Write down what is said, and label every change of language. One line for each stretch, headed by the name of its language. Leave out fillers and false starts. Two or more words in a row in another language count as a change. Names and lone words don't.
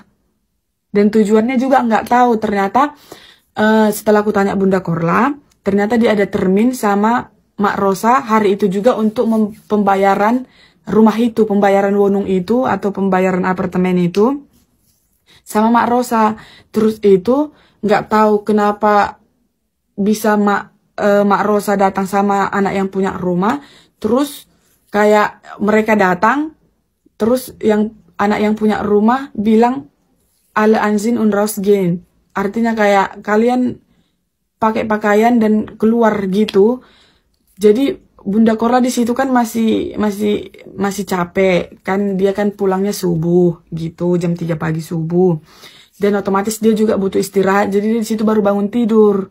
Indonesian: Dan tujuannya juga nggak tahu. Ternyata setelah aku tanya Bunda Korla, ternyata dia ada termin sama Mak Rosa hari itu juga untuk pembayaran rumah itu, pembayaran wonung itu atau pembayaran apartemen itu sama Mak Rosa. Terus itu nggak tahu kenapa bisa Mak Rosa datang sama anak yang punya rumah. Terus kayak mereka datang, terus yang anak yang punya rumah bilang
German: alle Anzin und rausgehen.
Indonesian: Artinya kayak kalian pakai pakaian dan keluar gitu. Jadi Bunda Korla di situ kan masih capek kan, dia kan pulangnya subuh gitu, jam 3 pagi subuh. Dan otomatis dia juga butuh istirahat, jadi dia di situ baru bangun tidur.